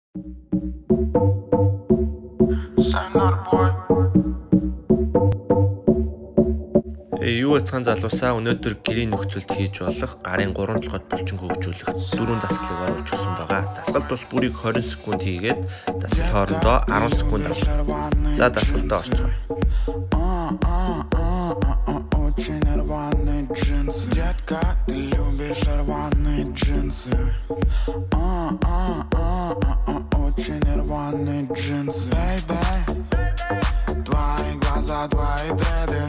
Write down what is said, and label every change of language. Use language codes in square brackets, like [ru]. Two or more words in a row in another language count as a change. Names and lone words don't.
[mn] Юу яцхан залуусаа өнөөдөр гэрийн нөхцөлд хийж болох гарын 3 толгойд булчин хөгжүүлэх 4 дасгалыг оруулж өгсөн байгаа. Дасгал тус бүрийг 20 секунд хийгээд дасгал хоорондоо 10 секунд авах. За дасгалтаа орцгоё. [ru] Очень рваные джинсы. Детка, ты любишь рваные джинсы. Очень рваные джинсы. Baby, твои глаза, твои дреды.